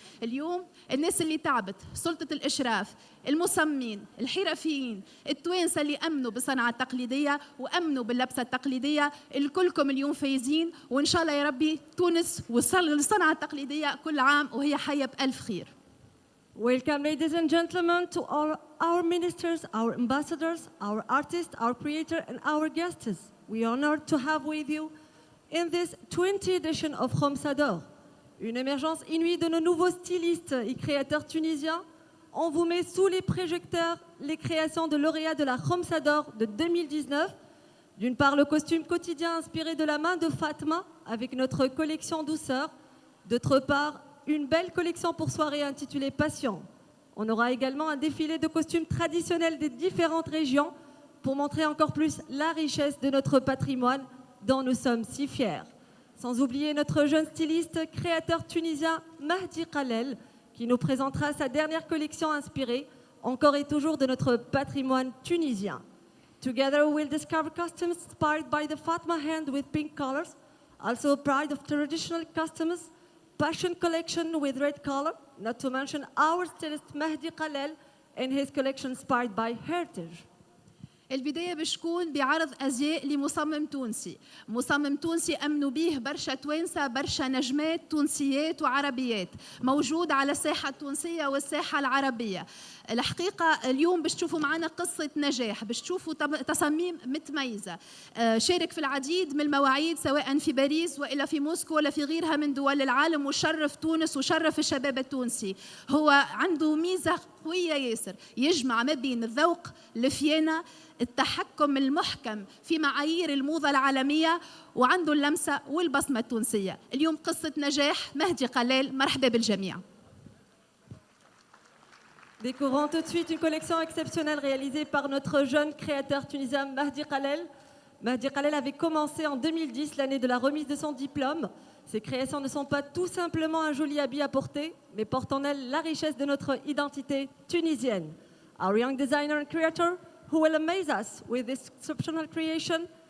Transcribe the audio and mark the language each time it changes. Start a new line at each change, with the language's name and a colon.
Arabic: اليوم الناس اللي تعبت، سلطة الإشراف، المصممين، الحرفيين، التوانسة اللي أمنوا بالصناعة التقليدية وأمنوا باللبسة التقليدية، الكلكم اليوم فايزين. وإن شاء الله يا ربي تونس والصناعة التقليدية كل عام وهي حية بألف خير.
English: Welcome, ladies and gentlemen, to our ministers, our ambassadors, our artists, our creators, and our guests. We are honored to have with you in this 20th edition of Khomsa d'Or.
French: Une émergence inouïe de nos nouveaux stylistes et créateurs tunisiens. On vous met sous les projecteurs les créations de lauréats de la Khomsa d'Or de 2019. D'une part, le costume quotidien inspiré de la main de Fatma avec notre collection douceur. D'autre part, une belle collection pour soirée intitulée Passion. On aura également un défilé de costumes traditionnels des différentes régions pour montrer encore plus la richesse de notre patrimoine dont nous sommes si fiers. Sans oublier notre jeune styliste, créateur tunisien Mahdi Khalel, qui nous présentera sa dernière collection inspirée, encore et toujours de notre patrimoine tunisien.
English: Together we'll discover costumes inspired by the Fatma hand with pink colors, also a pride of traditional customs, passion collection with red color, not to mention our stylist Mahdi Khalel and his collection inspired by heritage.
Arabic: البداية باش تكون بعرض أزياء لمصمم تونسي، مصمم تونسي أمنوا به برشا توانسة، برشا نجمات تونسيات وعربيات، موجود على الساحة التونسية والساحة العربية. الحقيقة اليوم باش تشوفوا معنا قصة نجاح، باش تشوفوا تصاميم متميزة. شارك في العديد من المواعيد سواء في باريس وإلا في موسكو ولا في غيرها من دول العالم، وشرف تونس وشرف الشباب التونسي. هو عنده ميزة قوية ياسر، يجمع ما بين الذوق، الفيانة، التحكم المحكم في معايير الموضة العالمية، وعنده اللمسة والبصمة التونسية. اليوم قصة نجاح مهدي قلال، مرحبا بالجميع.
French: Découvrons tout de suite une collection exceptionnelle réalisée par notre jeune créateur tunisien Mahdi Khalel. Mahdi Khalel avait commencé en 2010, l'année de la remise de son diplôme. Ses créations ne sont pas tout simplement un joli habit à porter, mais portent en elles la richesse de notre identité tunisienne.
English: Our young designer and creator who will amaze us with this exceptional creation.